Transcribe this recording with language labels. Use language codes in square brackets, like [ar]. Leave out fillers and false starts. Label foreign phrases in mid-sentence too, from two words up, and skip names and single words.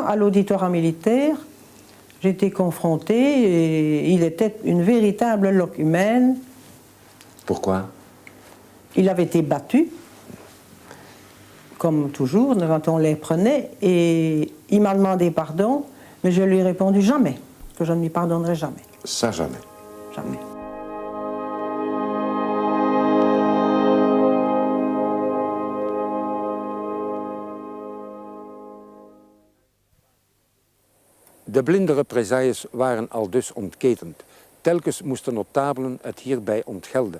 [fr] À l'auditorat militaire, j'ai été confronté et il était une véritable locumène. Pourquoi? Il avait été battu, comme toujours, quand on les prenait, et il m'a demandé pardon, mais je lui ai répondu jamais, que je ne lui pardonnerai jamais. Ça, jamais. Jamais. [nl] De blinde represailles waren aldus ontketend. Telkens moesten notabelen het hierbij ontgelden.